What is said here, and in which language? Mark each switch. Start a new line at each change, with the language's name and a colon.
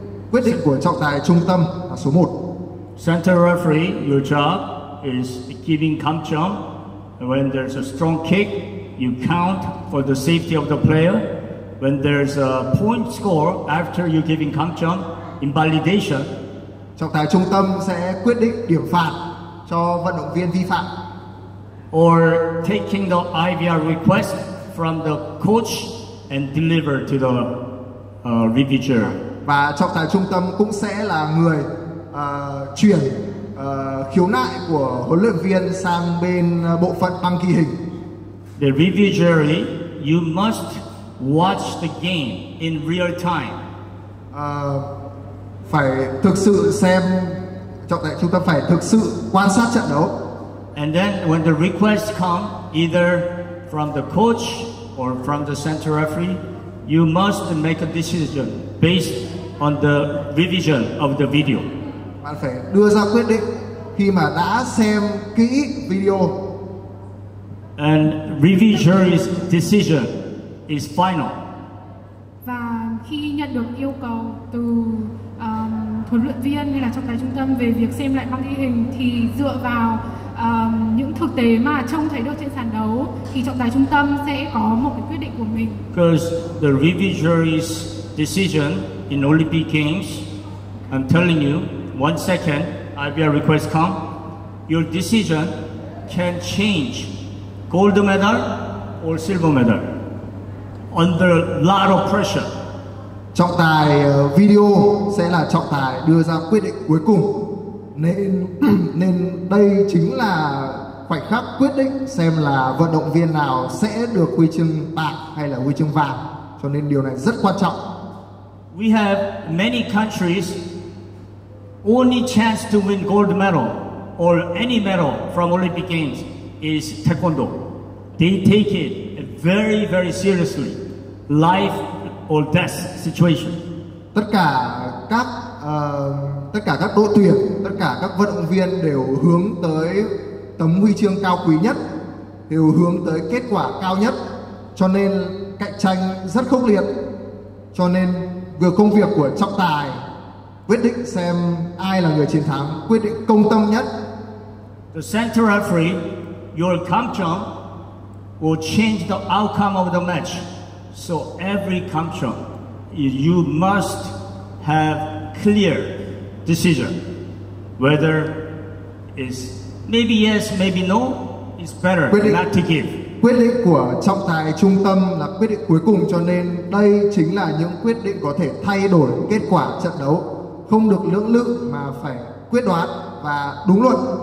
Vietnamese: Quyết định của trọng tài trung tâm là số 1.
English: Center referee, your job is giving count jump. When there's a strong kick, you count for the safety of the player. When there's a point score after you giving count jump, invalidation.
Vietnamese: Trọng tài trung tâm sẽ quyết định điểm phạt cho vận động viên vi phạm.
English: Or taking the IVR request from the coach and deliver to the reviewers.
Vietnamese: Và trọng tài trung tâm cũng sẽ là người chuyển khiếu nại của huấn luyện viên sang bên bộ phận đăng ký hình.
English: The review jury, you must watch the game in real time.
Vietnamese: Phải thực sự xem, trọng tài trung tâm phải thực sự quan sát trận đấu.
English: And then when the request come, either from the coach or from the center referee, you must make a decision based on the revision of the video.
Vietnamese: Bạn phải đưa ra quyết định khi mà đã xem kỹ video.
English: And review jury's decision is final.
Vietnamese: Và khi nhận được yêu cầu từ huấn luyện viên hay là trọng tài trung tâm về việc xem lại băng ghi hình thì dựa vào những thực tế mà trông thấy được trên sàn đấu thì trọng tài trung tâm sẽ có một cái quyết định của mình.
English: Because the review jury's decision in Olympic Games, I'm telling you, 1 second, IVR request come, your decision can change gold medal or silver medal under a lot of pressure.
Vietnamese: Trọng tài video sẽ là trọng tài đưa ra quyết định cuối cùng, nên đây chính là khoảnh khắc quyết định xem là vận động viên nào sẽ được huy chương bạc hay là huy chương vàng, cho nên điều này rất quan trọng.
English: We have many countries only chance to win gold medal or any medal from Olympic Games is taekwondo. They take it very, very seriously, life or death situation.
Vietnamese: Tất cả các đội tuyển, tất cả các vận động viên đều hướng tới tấm huy chương cao quý nhất, đều hướng tới kết quả cao nhất, cho nên cạnh tranh rất khốc liệt. Cho nên việc công việc của trọng tài quyết định xem ai là người chiến thắng, quyết định công tâm nhất.
English: The center referee, your kamchong will change the outcome of the match. So every kamchong, you must have clear decision whether it's maybe yes, maybe no. It's better not to give.
Vietnamese: Quyết định của trọng tài trung tâm là quyết định cuối cùng, cho nên đây chính là những quyết định có thể thay đổi kết quả trận đấu, không được lưỡng lự mà phải quyết đoán và đúng luật.